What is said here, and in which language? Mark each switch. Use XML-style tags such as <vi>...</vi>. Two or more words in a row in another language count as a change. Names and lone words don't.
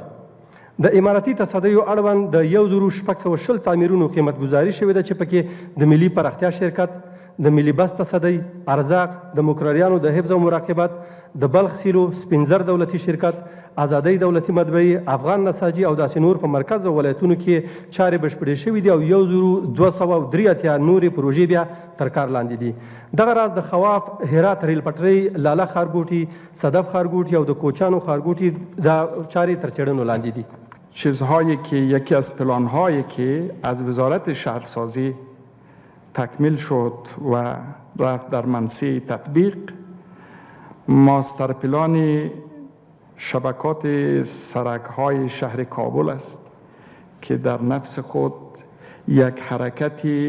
<ps>د اماراتي تصدیو اړوند د 1620 تعمیرونو قیمت ګزاري شوې ده چې پکې د ملي پراختیا شرکت، د ملي بس تصدی، ارزاق، د مقرریانو د حفظ او مراقبت، د بلخ سیلو، سپینزر دولتي شرکت، آزادۍ دولتي مطبعې، افغان نساجي او داسې نور په مرکز او ولایتونو کې چارې بشپړې شوي دي او 1283 نورې پروژې بیا تر کار لاندې دي. دغه راز د خواف، هرات ریل پټرۍ، لاله ښارګوټي، صدف ښارګوټي او د کوچانو ښارګوټي دا چارې تر څېړنو لاندې دي.</ps> <fa>چیزهایی که یکی از پلانهایی که از وزارت شهرسازی تکمیل شد و رفت در منصه تطبیق، ماستر پلان شبکات سرک‌های شهر کابل است که در نفس خود یک حرکت</fa>